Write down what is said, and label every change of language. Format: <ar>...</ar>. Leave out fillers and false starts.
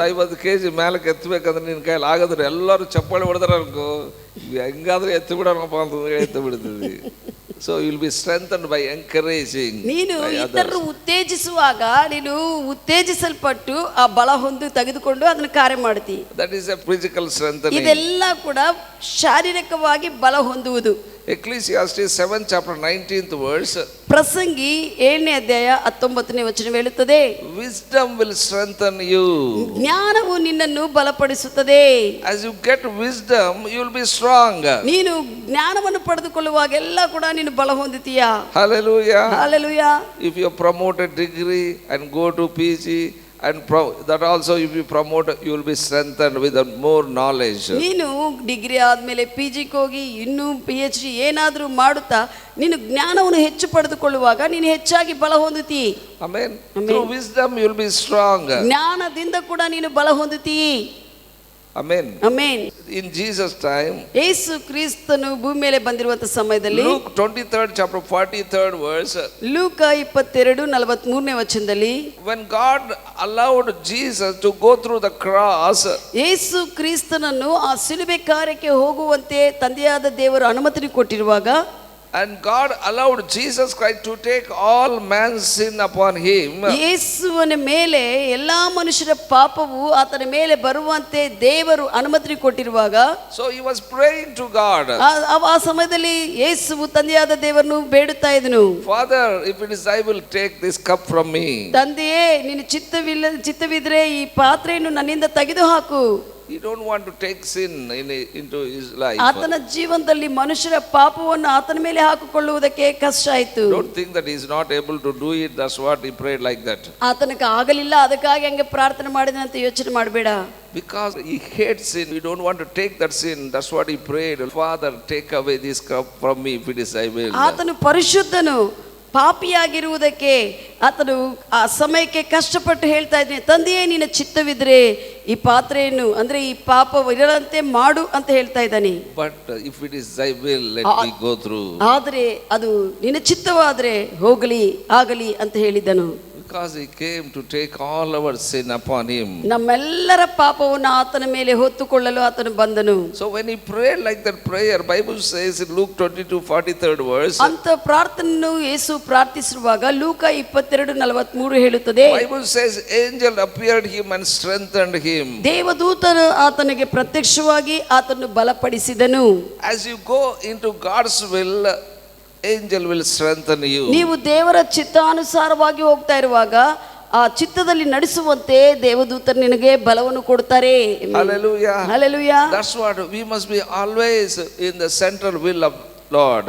<kn>50 kg ಮೇಲಕ್ಕೆ ಎತ್ತಬೇಕಂದ್ರೆ ನಿನ್ನ ಕೈಯಲ್ಲಿ ಆಗೋದ್ರೆ ಎಲ್ಲರೂ ಚಪ್ಪಾಳೆ ಹೊಡೆದ್ರೆ ಹೆಂಗಾದ್ರೆ ಎತ್ತು ಬಿಡೋಣಪ್ಪ ಅಂತಂದ್ರೆ ಎತ್ತು ಬಿಡ್ತೀವಿ.</kn> <en>So you will be strengthened by encouraging.</en> <kn>ನೀನು ಇತರರು ಉತ್ತೇಜಿಸುವಾಗ ನೀನು ಉತ್ತೇಜಿಸಲ್ಪಟ್ಟು ಆ ಬಲ ಹೊಂದಿ ತೆಗೆದುಕೊಂಡು ಅದನ್ನು ಕಾರ್ಯ ಮಾಡ್ತಿ.</kn> <en>That is a physical strengthening.</en> <kn>ಇದೆಲ್ಲ ಕೂಡ ಶಾರೀರಿಕವಾಗಿ ಬಲ ಹೊಂದುವುದು.</kn> <en>Ecclesiastes 7th chapter 19th verse.</en> <kn>ಪ್ರಸಂಗಿ 7ನೇ ಅಧ್ಯಾಯ 19ನೇ ವಚನ ಹೇಳುತ್ತದೆ,</kn> <en>Wisdom will strengthen you.</en> <kn>ಜ್ಞಾನವು ನಿನ್ನನ್ನು ಬಲಪಡಿಸುತ್ತದೆ.</kn> <en>As you get wisdom, you will be strong.</en> <kn>ನೀನು ಜ್ಞಾನವನ್ನು ಪಡೆದುಕೊಳ್ಳುವಾಗೆಲ್ಲ ಕೂಡ ನೀನು ಬಲ ಹೊಂದುತ್ತೀಯಾ.</kn> <en>Hallelujah. Hallelujah. If you have promoted degree and go to PG And that also if you promote, you will be strengthened with more knowledge.</en> <kn>ನೀನು degree ಆದಮೇಲೆ PGಗೆ ಹೋಗಿ ಇನ್ನೂ PhD ಏನಾದರೂ ಮಾಡುತ್ತಾ ನೀನು ಜ್ಞಾನವನ್ನು ಹೆಚ್ಚು ಪಡೆದುಕೊಳ್ಳುವಾಗ ನೀನು ಹೆಚ್ಚಾಗಿ ಬಲ ಹೊಂದುತ್ತೀ.</kn> <en>Amen. Through wisdom you will be strong.</en> <kn>ಜ್ಞಾನದಿಂದ ಕೂಡ ನೀನು ಬಲ ಹೊಂದುತ್ತೀ.</kn> <en>Amen.</en> <kn>Amen.</kn> <en>In Jesus time,</en> <kn>ಯೇಸು ಕ್ರಿಸ್ತನು ಭೂಮಿ ಮೇಲೆ ಬಂದಿರುವಂತ ಸಮಯದಲ್ಲಿ</kn> <en>Luke 23rd chapter 43rd verse,</en> <kn>ಲೂಕ 22:43ನೇ ವಚನದಲ್ಲಿ,</kn> <en>when God allowed Jesus to go through the cross,</en> <kn>ಯೇಸು ಕ್ರಿಸ್ತನನ್ನು ಆ ಸಿಲುಬೆ ಕಾರ್ಯಕ್ಕೆ ಹೋಗುವಂತೆ ತಂದೆಯಾದ ದೇವರು ಅನುಮತಿ ಕೊಟ್ಟಿರುವಾಗ,</kn> <en>and God allowed Jesus Christ to take all man's sin upon him.</en> <kn>ಯೇಸುವಿನ ಮೇಲೆ ಎಲ್ಲಾ ಮನುಷ್ಯರ ಪಾಪವು ಆತನ ಮೇಲೆ ಬರುವಂತೆ ದೇವರು ಅನುಮತಿ ಕೊಟ್ಟಿರುವಾಗ,</kn> <en>So he was praying to God,</en> <kn>ಆ ಸಮಯದಲ್ಲಿ ಯೇಸುವು ತಂದೆಯಾದ ದೇವರನ್ನು ಬೇಡುತ್ತಾ ಇದ್ದನು,</kn> <en>Father, if it is I will take this cup from me.</en> <kn>ತಂದೆಯೇ ನಿನ್ನ ಚಿತ್ತವಿದ್ರೆ ಈ ಪಾತ್ರೆಯನ್ನು ನನ್ನಿಂದ ತೆಗೆದು ಹಾಕು.</kn> <en>He don't want to take sin into his life.</en> <kn>ಆತನ ಜೀವನದಲ್ಲಿ ಮನುಷ್ಯರ ಪಾಪವನ್ನು ಆತನ ಮೇಲೆ ಹಾಕಿಕೊಳ್ಳುವುದಕ್ಕೆ ಕಷ್ಟ ಆಯಿತು.</kn> <en>Don't think that he is not able to do it. That's what he prayed like that.</en> <kn>ಆತನಿಗೆ ಆಗಲಿಲ್ಲ ಅದಕ್ಕಾಗಿ ಹಂಗೆ ಪ್ರಾರ್ಥನೆ ಮಾಡಿದ ಅಂತ ಯೋಚನೆ ಮಾಡಬೇಡ.</kn> <en>Because he hates sin, we don't want to take that sin. That's what he prayed. Father, take away this cup from me if it is I will.</en> <kn>ಆತನು ಪರಿಶುದ್ಧನು, ಪಾಪಿಯಾಗಿರುವುದಕ್ಕೆ ಆತನು ಆ ಸಮಯಕ್ಕೆ ಕಷ್ಟಪಟ್ಟು ಹೇಳ್ತಾ ಇದ್ದಾನೆ, ತಂದೆಯೇ ನಿನ್ನ ಚಿತ್ತವಿದ್ರೆ ಈ ಪಾತ್ರೆಯನ್ನು ಅಂದ್ರೆ ಈ ಪಾಪ ಇರದಂತೆ ಮಾಡು ಅಂತ ಹೇಳ್ತಾ ಇದ್ದಾನೆ.</kn> <en>But if it is thy will, let me go through.</en> <kn>ಆದರೆ ಅದು ನಿನ್ನ ಚಿತ್ತವಾದ್ರೆ ಹೋಗಲಿ ಆಗಲಿ ಅಂತ ಹೇಳಿದನು.</kn> <en>Because he came to take all our sin upon him.</en> <kn>ನಮ್ಮೆಲ್ಲರ ಪಾಪವನ್ನು ಆತನ ಮೇಲೆ ಹೊತ್ತುಕೊಳ್ಳಲು ಆತನು ಬಂದನು.</kn> <en>So when he prayed like that prayer, Bible says in Luke 22:43rd verse,</en> <kn>ಅಂತ ಪ್ರಾರ್ಥನೆಯನ್ನು ಯೇಸು ಪ್ರಾರ್ಥಿಸುವಾಗ ಲೂಕ 22:43 ಹೇಳುತ್ತದೆ,</kn> <en>Bible says angel appeared him and strengthened him.</en> <kn>ದೇವದೂತನು ಆತನಿಗೆ ಪ್ರತ್ಯಕ್ಷವಾಗಿ ಆತನನ್ನು ಬಲಪಡಿಸಿದನು.</kn> <en>As you go into God's will, angel will strengthen you.</en> <kn>ನೀವು ದೇವರ ಚಿತ್ತಾನುಸಾರವಾಗಿ ಹೋಗ್ತಾ ಇರುವಾಗ ಆ ಚಿತ್ತದಲ್ಲಿ ನಡೆಸುವಂತೆ ದೇವದೂತರು ನಿನಗೆ ಬಲವನ್ನು ಕೊಡ್ತಾರೆ.</kn> <en>Hallelujah. Hallelujah. That's what we must be always in the central will of Lord.</en>